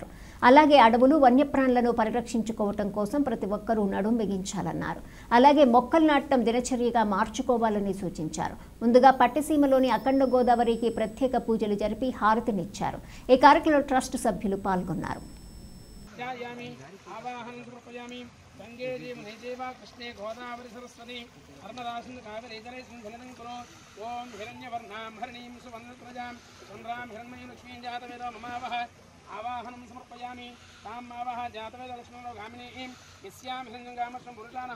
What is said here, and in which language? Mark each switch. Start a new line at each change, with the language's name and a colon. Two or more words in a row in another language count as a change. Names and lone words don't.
Telugu: అలాగే అడవులు, వన్యప్రాణులను పరిరక్షించుకోవటం కోసం ప్రతి ఒక్కరూ నడుం బిగించాలన్నారు. అలాగే మొక్కలు నాటడం దినచర్యగా మార్చుకోవాలని సూచించారు. ముందుగా పట్టిసీమలోని అఖండ గోదావరికి ప్రత్యేక పూజలు జరిపి హారతినిచ్చారు. ఈ కార్యక్రమంలో ట్రస్ట్ సభ్యులు పాల్గొన్నారు.
Sanskrit: गंगे देव कृष्णे गोदावरी सरस्वती नर्मदासिंधु कावेरी जले सिंधुलिनं कुरु ओं हिरण्यवर्णां हरिणीं सुवर्णप्रजां चन्द्रां हिरण्मयीं लक्ष्मीं जातवेदो ममावह आवाहनं समर्पयामि तां मावह जातवेद लक्ष्मीं गामिनीं यस्यां हिरण्यगामश्रं पुरुषानः